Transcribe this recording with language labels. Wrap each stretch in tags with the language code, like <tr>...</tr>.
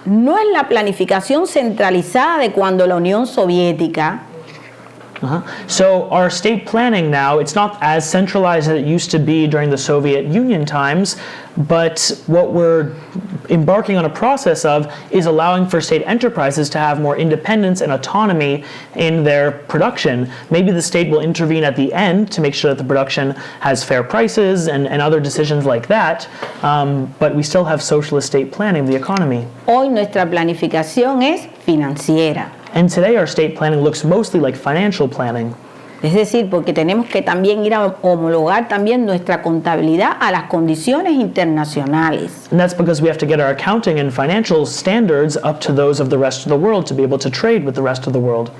<es>No es la planificación centralizada de cuando la Unión Soviética.</es> <en>So our state planning now, it's not as centralized as it used to be during the Soviet Union times, but what we're embarking on a process of is allowing for state enterprises to have more independence and autonomy in their production. Maybe the state will intervene at the end to make sure that the production has fair prices and other decisions like that, but we still have socialist state planning of the economy.</en> <es>Hoy nuestra planificación es financiera.</es> <en>And today our state planning looks mostly like financial planning.</en> <es>Es decir, porque tenemos que también ir a homologar también nuestra contabilidad a las condiciones internacionales.</es> <en>And that's because we have to get our accounting and financial standards up to those of the rest of the world to be able to trade with the rest of the world.</en>